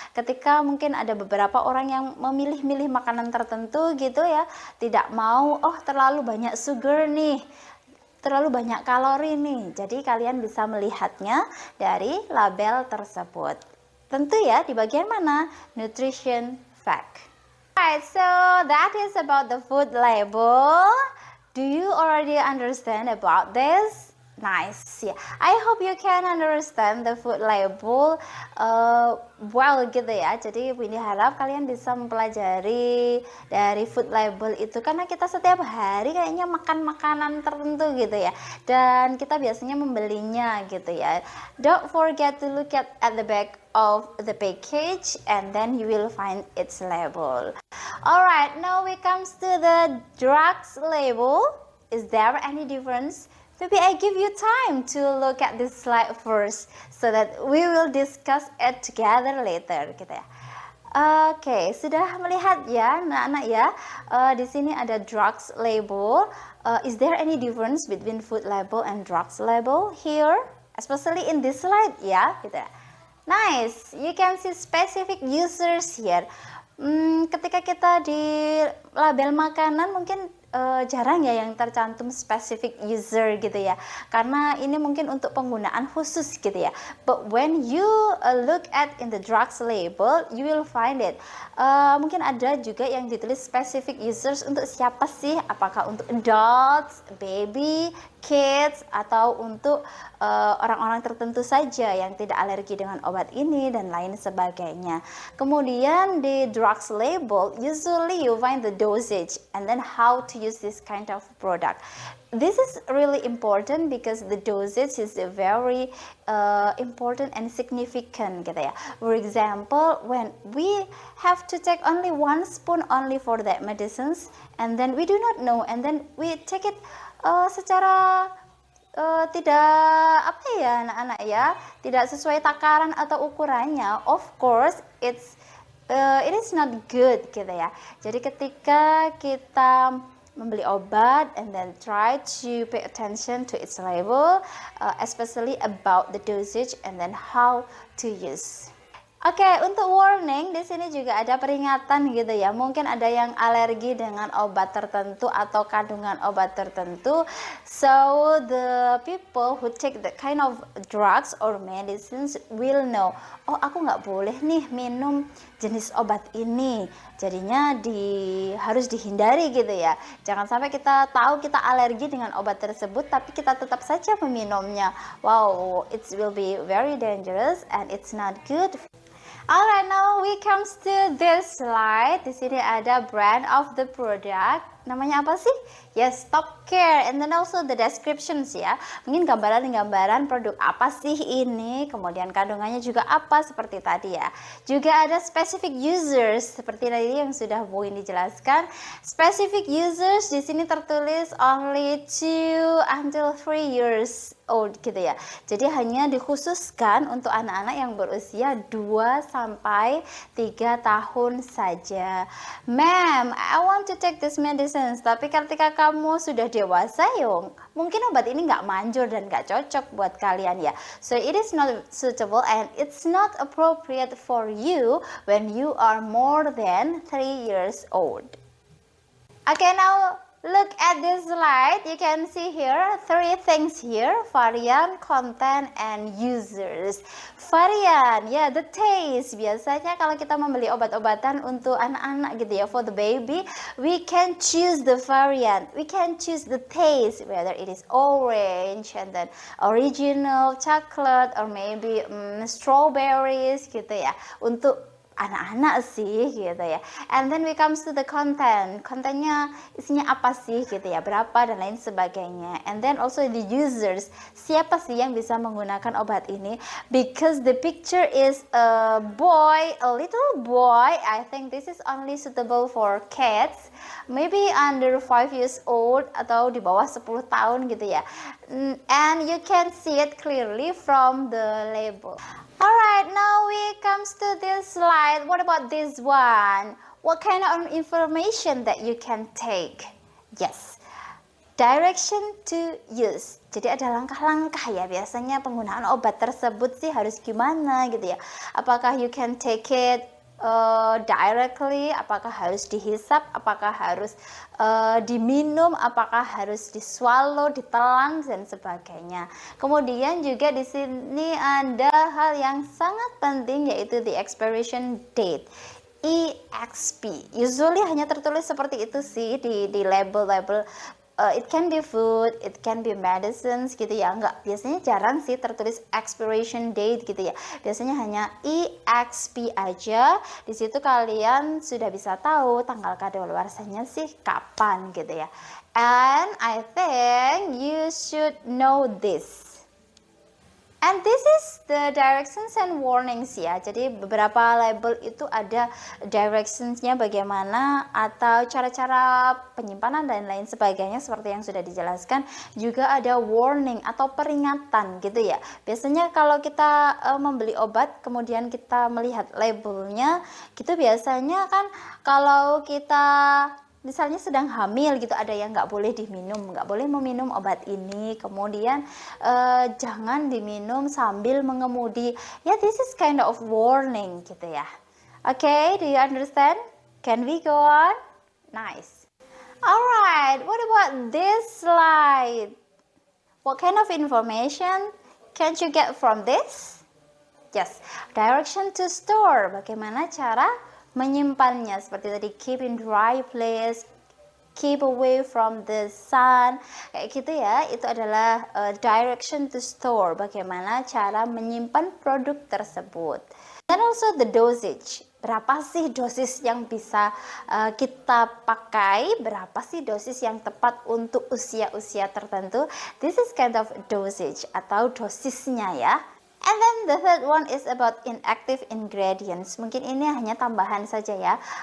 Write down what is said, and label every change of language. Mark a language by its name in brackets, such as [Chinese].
[Indonesian] Ketika mungkin ada beberapa orang yang memilih-milih makanan tertentu gitu ya, tidak mau terlalu banyak sugar nih, terlalu banyak kalori nih. Jadi kalian bisa melihatnya dari label tersebut. Tentu ya di bagian mana? Nutrition fact. [English] Alright, so that is about the food label. Do you already understand about this? Nice. Yeah. I hope you can understand the food label well [Indonesian] gitu ya. Jadi ini harap kalian bisa mempelajari dari food label itu, karena kita setiap hari kayaknya makan makanan tertentu gitu ya. Dan kita biasanya membelinya gitu ya. [English] Don't forget to look at the back of the package and then you will find its label. Alright, now we comes to the drugs label. Is there any difference? Maybe I give you time to look at this slide first so that we will discuss it together later [Indonesian] gitu ya. Oke, sudah melihat ya anak-anak ya. Di sini ada drugs label. [English] Is there any difference between food label and drugs label here? Especially in this slide [Indonesian] ya gitu ya. [English] Nice, you can see specific users here. [Indonesian] Ketika kita di label makanan mungkin jarang ya yang tercantum specific user gitu ya, karena ini mungkin untuk penggunaan khusus gitu ya. [English] But when you look at in the drugs label, you will find it. [Indonesian] Mungkin ada juga yang ditulis specific users untuk siapa sih? Apakah untuk adults, baby, kids, atau untuk orang-orang tertentu saja yang tidak alergi dengan obat ini dan lain sebagainya. Kemudian di [English] drugs label, usually you find the dosage and then how to use this kind of product. This is really important because the dosage is very important and significant [Indonesian] gitu ya. [English] For example, when we have to take only 1 spoon only for that medicines, and then we do not know, and then we take it [Indonesian] secara tidak apa ya anak-anak ya, tidak sesuai takaran atau ukurannya. [English] Of course, it is not good [Indonesian] gitu ya. Jadi ketika kita membeli obat [English] and then try to pay attention to its label, especially about the dosage and then how to use. [Indonesian] Oke, untuk warning di sini juga ada peringatan gitu ya. Mungkin ada yang alergi dengan obat tertentu atau kandungan obat tertentu. [English] So the people who take that kind of drugs or medicines will know. [Indonesian] Oh, aku nggak boleh nih minum jenis obat ini. Jadinya harus dihindari gitu ya. Jangan sampai kita tahu kita alergi dengan obat tersebut, tapi kita tetap saja meminumnya. [English] Wow, it will be very dangerous and it's not good. Alright, now we comes to this slide. [Indonesian] Di sini ada brand of the product. Namanya apa sih? [English] Yes, Top Care. And then also the descriptions ya. [Indonesian] Mungkin gambaran-gambaran produk apa sih ini. Kemudian kandungannya juga apa seperti tadi ya. Juga ada specific users seperti tadi yang sudah Bu ini jelaskan. [English] Specific users [Indonesian] di sini tertulis [English] only 2 until 3 years old [Indonesian] gitu ya. Jadi hanya dikhususkan untuk anak-anak yang berusia 2 sampai 3 tahun saja. [English] Ma'am, I want to take this medicines. [Indonesian] Tapi ketika kamu sudah dewasa, mungkin obat ini nggak manjur dan nggak cocok buat kalian ya. [English] So it is not suitable and it's not appropriate for you when you are more than 3 years old. Okay, now look at this slide. You can see here 3 things here: variant, content, and users. [Indonesian] Varian, ya, [English] the taste. [Indonesian] Biasanya kalau kita membeli obat-obatan untuk anak-anak gitu ya, [English] for the baby, we can choose the variant. We can choose the taste, whether it is orange and then original chocolate or maybe strawberries [Indonesian] gitu ya. Untuk anak-anak sih gitu ya. [English] And then we comes to the content. [Indonesian] Kontennya isinya apa sih gitu ya, berapa dan lain sebagainya. [English] And then also the users. [Indonesian] Siapa sih yang bisa menggunakan obat ini? [English] Because the picture is a boy, a little boy. I think this is only suitable for kids. Maybe under 5 years old [Indonesian] atau di bawah 10 tahun gitu ya. [English] And you can see it clearly from the label. Alright, now we comes to this slide. What about this one? What kind of information that you can take? Yes, direction to use. [Indonesian] Jadi ada langkah-langkah ya, biasanya penggunaan obat tersebut sih harus gimana gitu ya. Apakah [English] you can take it directly, [Indonesian] apakah harus dihisap, apakah harus diminum, apakah harus diswallow, ditelan dan sebagainya. Kemudian juga di sini ada hal yang sangat penting yaitu the expiration date. EXP. Usually hanya tertulis seperti itu sih di label-label. [English] It can be food, it can be medicines [Indonesian] gitu ya. Enggak, biasanya jarang sih tertulis expiration date gitu ya. Biasanya hanya EXP aja. Di situ kalian sudah bisa tahu tanggal kadaluarsanya sih kapan gitu ya. [English] And I think you should know this. And this is the directions and warnings ya. [Indonesian] Jadi beberapa label itu ada directionsnya bagaimana atau cara-cara penyimpanan dan lain sebagainya seperti yang sudah dijelaskan. Juga ada warning atau peringatan gitu ya. Biasanya kalau kita membeli obat kemudian kita melihat labelnya, gitu biasanya kan kalau kita misalnya sedang hamil gitu, ada yang nggak boleh diminum, nggak boleh meminum obat ini, kemudian jangan diminum sambil mengemudi ya. [English] This is kind of warning [Indonesian] gitu ya. [English] Okay, do you understand? Can we go on? Nice. Alright, what about this slide? What kind of information can you get from this? Yes, direction to store. [Indonesian] Bagaimana cara menyimpannya? Seperti tadi, [English] keep in dry place, keep away from the sun, [Indonesian] kayak gitu ya. Itu adalah direction to store, bagaimana cara menyimpan produk tersebut. Dan [English] also the dosage, [Indonesian] berapa sih dosis yang bisa kita pakai, berapa sih dosis yang tepat untuk usia-usia tertentu. [English] This is kind of dosage [Indonesian] atau dosisnya ya. [English] And then the third one is about inactive ingredients. [Indonesian] Mungkin ini hanya tambahan saja ya.